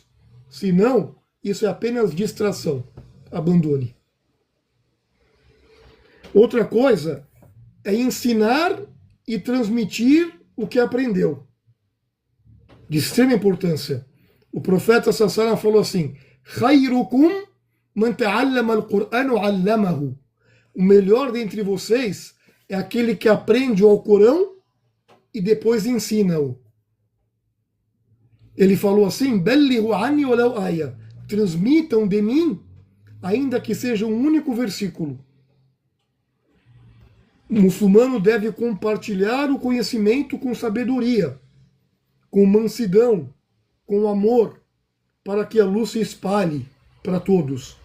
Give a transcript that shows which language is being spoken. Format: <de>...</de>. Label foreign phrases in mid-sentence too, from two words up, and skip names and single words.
<pt>Se não, isso é apenas distração. Abandone. Outra coisa é ensinar e transmitir o que aprendeu. De extrema importância. O profeta Sassana falou assim:</pt> <ar>خيركم من تعلم القرآن وعلمه.</ar> <pt>O melhor dentre vocês é aquele que aprende o Alcorão e depois ensina-o. Ele falou assim:</pt> <ar>بلغوا عني ولو آية.</ar> <pt>Transmitam de mim, ainda que seja um único versículo. O muçulmano deve compartilhar o conhecimento com sabedoria, com mansidão, com amor, para que a luz se espalhe para todos.</pt>